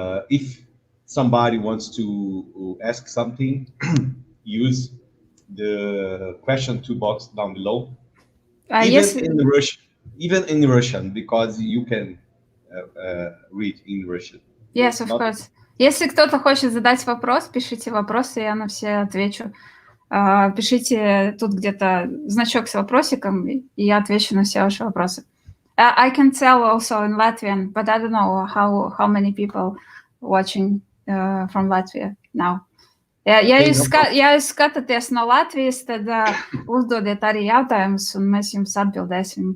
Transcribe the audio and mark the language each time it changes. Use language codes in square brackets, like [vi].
[en] If somebody wants to ask something, use the question box down below. Yes. Even in Russian, because you can read in Russian. Yes, of course. [ru] Если кто-то хочет задать вопрос, пишите вопросы, я на все отвечу. Пишите тут где-то значок с вопросиком, и я отвечу на все ваши вопросы. [en] I can tell also in Latvian, but I don't know how many people watching from Latvia now. [lv] Ja jūs skatāties no Latvijas, tad uzdodiet arī jautājumus, un mēs jums atbildēsim.